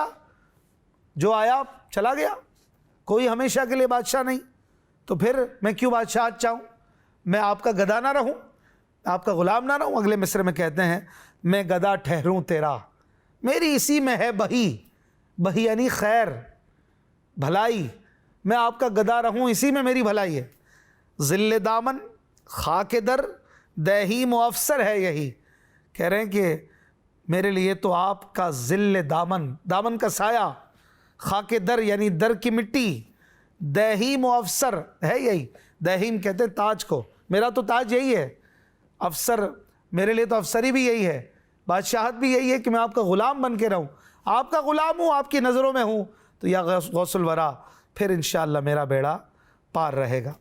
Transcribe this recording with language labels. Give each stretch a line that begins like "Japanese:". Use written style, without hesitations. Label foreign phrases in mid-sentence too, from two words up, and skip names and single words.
Urdu: جو آیا چلا گیا، کوئی ہمیشہ کے لیے بادشاہ نہیں، تو پھر میں کیوں بادشاہت چاہوں؟ میں آپ کا گدا نہ رہوں، آپ کا غلام نہ رہوں؟ اگلے مصرے میں کہتے ہیں میں گدا ٹھہروں تیرا، میری اسی میں ہے بہی، بہی یعنی خیر بھلائی، میں آپ کا گدا رہوں اسی میں میری بھلائی ہے۔ ذل دامن خاک در دہیم و افسر ہے یہی، کہہ رہے ہیں کہ میرے لیے تو آپ کا ذل دامن، دامن کا سایہ، خاک در یعنی در کی مٹی، دہیم و افسر ہے یہی، دہیم کہتے ہیں تاج کو، میرا تو تاج یہی ہے، افسر میرے لیے تو افسری بھی یہی ہے، بادشاہت بھی یہی ہے کہ میں آپ کا غلام بن کے رہوں، آپ کا غلام ہوں، آپ کی نظروں میں ہوں، تو
Arabic: یا غوث الورا،
Urdu: پھر انشاءاللہ میرا بیڑا پار رہے گا۔